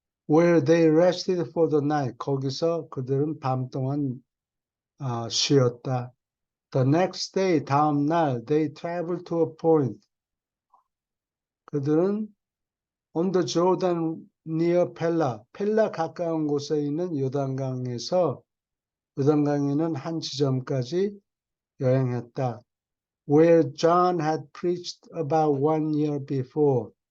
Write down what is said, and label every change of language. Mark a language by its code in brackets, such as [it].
[en] Where they rested for the night. [ko] 거기서 그들은 밤 동안 쉬었다. [en] The next day, [ko] 다음 날, [en] they traveled to a point. [ko] 그들은 [en] on the Jordan near [ko] 펠라, 펠라 가까운 곳에 있는 요단강에서 요단강에 있는 한 지점까지 여행했다. [en] Where John had preached about 1 year before.